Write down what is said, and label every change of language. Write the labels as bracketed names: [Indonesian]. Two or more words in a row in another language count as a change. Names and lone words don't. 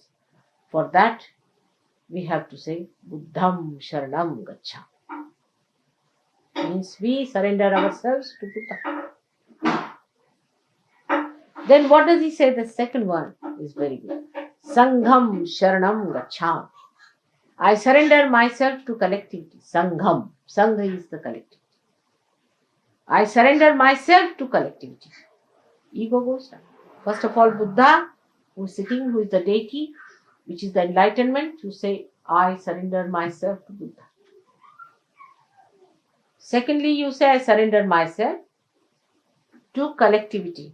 [English] For that, we have to say, [Pali] Buddham Sharanam Gacha. [English] Means we surrender ourselves to Buddha. Then what does he say? The second one is very good. [Pali] Sangham Sharanam Gacchami. [English] I surrender myself to collectivity. Sangham. Sangha is the collective. I surrender myself to collectivity. Ego goes down. First of all, Buddha, who is sitting, who is the deity, which is the enlightenment, you say, I surrender myself to Buddha. Secondly, you say, I surrender myself to collectivity.